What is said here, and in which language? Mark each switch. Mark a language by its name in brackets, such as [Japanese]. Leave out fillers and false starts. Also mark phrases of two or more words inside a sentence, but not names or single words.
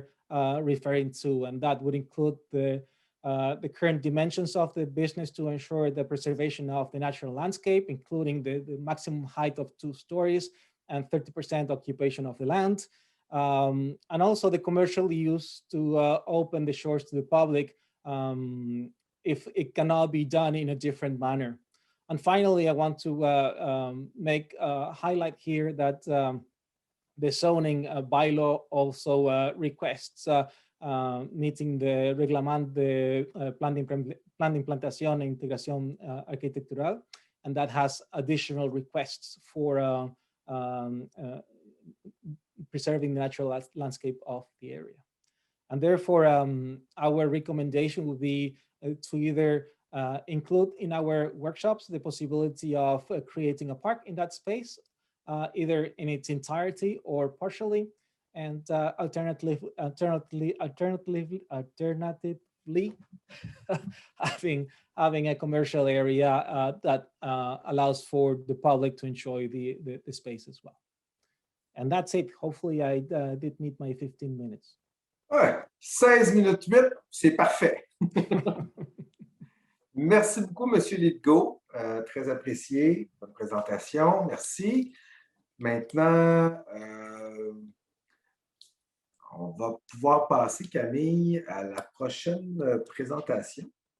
[English] referring to, and that would include the current dimensions of the business to ensure the preservation of the natural landscape, including the maximum height of 2 stories and 30% occupation of the land, and also the commercial use to open the shores to the public if it cannot be done in a different manner. And finally, I want to make a highlight here that the zoning bylaw also requests meeting the [Spanish] reglamento de plan de implantación e integración arquitectural, [English] and that has additional requests for preserving the natural landscape of the area. And therefore, our recommendation would be to either include in our workshops the possibility of creating a park in that space, either in its entirety or partially, and alternatively having a commercial area that allows for the public to enjoy the space as well. And that's it. Hopefully I did meet my 15 minutes. [French] Ouais, 16 minutes 8, c'est parfait. Merci beaucoup, M. Lidgo. Très apprécié, votre présentation. Merci. Maintenant, on va pouvoir passer, Camille, à la prochaine présentation.